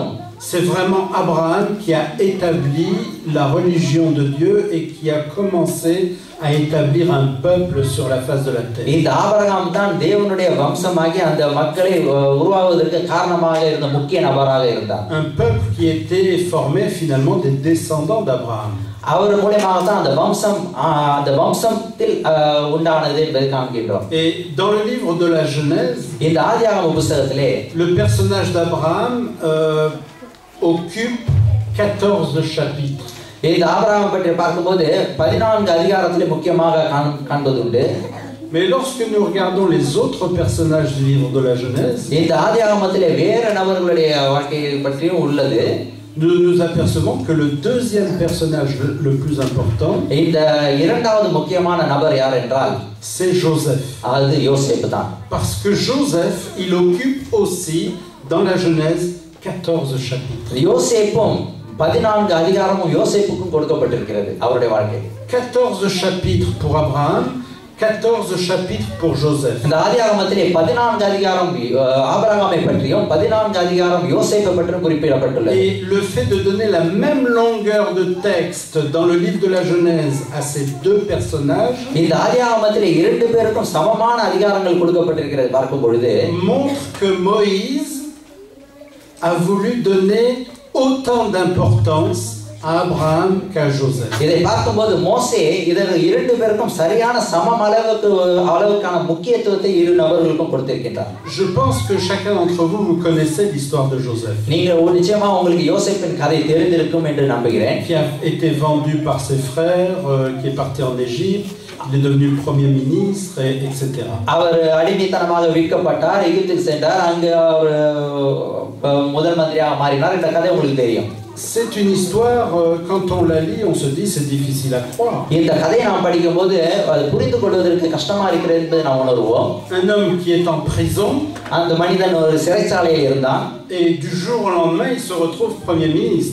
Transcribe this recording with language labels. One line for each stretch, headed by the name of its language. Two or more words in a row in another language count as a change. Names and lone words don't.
French: c'est vraiment Abraham qui a établi la religion de Dieu et qui a commencé à établir un peuple sur la face de la terre.
Tamil: இந்த ஆபிரகாம் தான் தேவனுடைய வம்சமாகி அந்த மக்களை உருவாவதற்கு காரணமாக இருந்த முக்கிய நபராக இருந்தார்.
French: Un peuple qui était formé finalement des descendants d'Abraham.
Tamil: அவர் மூலமாக தான் அந்த வம்சத்தில் உண்டானது என்பதை காண்கின்றோம்.
French: Et dans le livre de la Genèse,
Tamil: இந்த ஆதியாகம புத்தகத்திலே
French: le personnage d'Abraham occupe 14 chapitres.
Tamil: இந்த ஆபிரகாமை பற்றி பார்க்கும்போது 14 அதிகாரத்திலே முக்கியமாக காண்பது உண்டு.
French: Mais lorsque nous regardons les autres personnages du livre de la Genèse,
Tamil: இந்த ஆதியாகமத்திலே வேறு நபர்களுடைய வாழ்க்கையை பற்றியும் உள்ளது.
French: nous nous apercevons que le deuxième personnage le plus important,
Tamil: இந்த இரண்டாவது முக்கியமான நபர் யார் என்றால்
French: c'est Joseph.
Tamil: அது யோசேப்பு தான்.
French: Parce que Joseph, il occupe aussi dans la Genèse 14 chapitres.
Tamil: யோசேப்பும் 14 அதிகாரமும் யோசேப்புக்கும் கொடுக்கப்பட்டிருக்கிறது அவருடைய வாழ்க்கை.
French: 14 chapitres pour Abraham 14 chapitres pour Joseph.
Tamil: இந்த ஆதியாகமத்திலே 14 அதிகாரம் ஆபிரகாமை பற்றியும் 14 அதிகாரம் யோசேப்பை பற்றியும் குறிப்பிடப்பட்டுள்ளது.
French: Et le fait de donner la même longueur de texte dans le livre de la Genèse à ces deux personnages
Tamil: இந்த ஆதியாகமத்திலே இரண்டு பேருக்கும் சமமான அதிகாரங்கள் கொடுக்கப்பட்டிருக்கிறது பார்க்கும் பொழுது
French: montre que Moïse a voulu donner autant d'importance à Abraham qu'à Joseph.
Tamil: இதை பார்க்கும்போது மோசே இதற்கு இரண்டு பேருக்கும் சரியான சம அளவுக்கான முக்கியத்துவத்தை இரு நபர்களுக்கும் கொடுத்திருக்கிறார்.
French: Je pense que chacun d'entre vous connaissez l'histoire de Joseph.
Tamil: நீங்க நிச்சயமா உங்களுக்கு யோசேப்பின் கதை தெரிந்திருக்கும் என்று நம்புகிறேன்.
French: Qui a été vendu par ses frères, qui est parti en Égypte, il est devenu le premier ministre, etc.
Tamil: அவர் அடிமைத்தனமாக விற்கப்பட்டார், எகிப்துக்கு சென்றார், அங்கு அவர் முதல் மந்திரியாக மாறினார். இந்த கதை உங்களுக்கு தெரியும்.
French: C'est une histoire, quand on la lit, on se dit c'est difficile à croire.
Tamil: இந்த கதையை நாம் படிக்கும்போது அது புரிந்து கொள்வதற்கு கஷ்டமா இருக்கிறது என்பதை நாம் உணர்வோம்.
French: Un homme qui est en prison,
Tamil: அந்த மனிதன் ஒரு சிறைச்சாலையில் இருந்தான்.
French: Et du jour au lendemain, il se retrouve premier ministre.